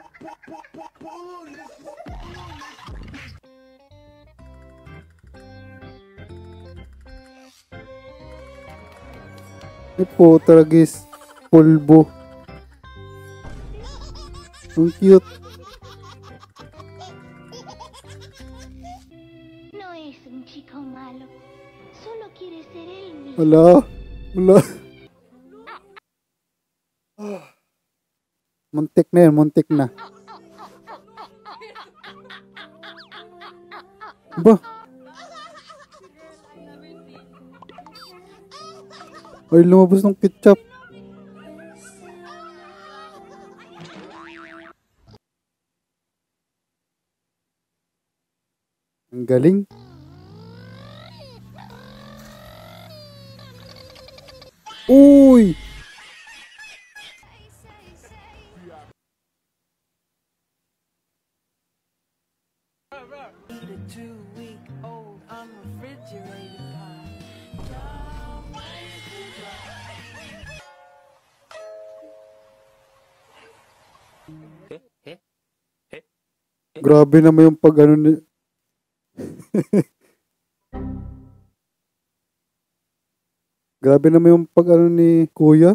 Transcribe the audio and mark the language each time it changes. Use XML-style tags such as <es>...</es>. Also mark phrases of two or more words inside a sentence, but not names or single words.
<tl>Ay, putragis. Pulbo. Ang cute.</tl> <es>No es un chico malo, solo quiere ser él mismo.</es> <tl>Wala. Wala. Muntik na yan. Muntik na. Ba? Ay, lumabas ng ketchup. Ang galing. Uy!</tl> <en>Eat a 2-week-old unrefrigerated pie.</en> <tl>Grabe naman yung pag ano ni... Grabe naman yung pag ano ni kuya.</tl>